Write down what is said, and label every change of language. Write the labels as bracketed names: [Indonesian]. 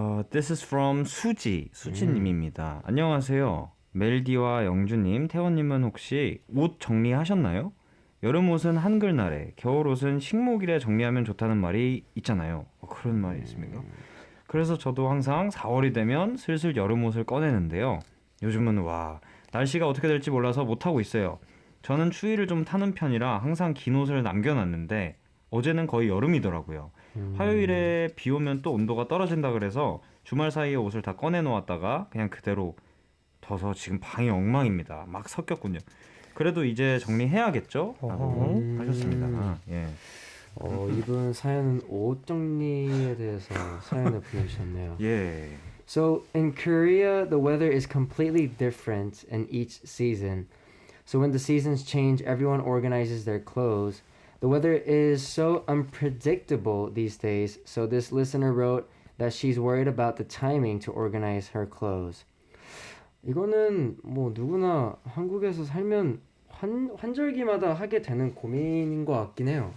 [English] This is from [Korean] 수지님입니다. 안녕하세요. 멜디와 영주님, 태원님은 혹시 옷 정리하셨나요? 여름 옷은 한글날에, 겨울 옷은 식목일에 정리하면 좋다는 말이 있잖아요. 그런 말이 있습니까? 그래서 저도 항상 4월이 되면 슬슬 여름 옷을 꺼내는데요. 요즘은 날씨가 어떻게 될지 몰라서 못하고 있어요. 저는 추위를 좀 타는 편이라 항상 긴 옷을 남겨놨는데 어제는 거의 여름이더라고요. 화요일에 비 오면 또 온도가 떨어진다 그래서 주말 사이에 옷을 다 꺼내놓았다가 그냥 그대로 둬서 지금 방이 엉망입니다. 막 섞였군요. 그래도 이제 정리해야겠죠? 라고 하셨습니다. 예. 이분 사연은 옷 정리에 대해서 사연을 보내주셨네요. 예. [English] So in Korea, the weather is completely different in each season. So when the seasons change, everyone organizes their clothes. The weather is so unpredictable these days, so this listener wrote that she's worried about the timing to organize her clothes. [Korean] 이거는 뭐 누구나 한국에서 살면 환절기마다 하게 되는 고민인 것 같긴 해요.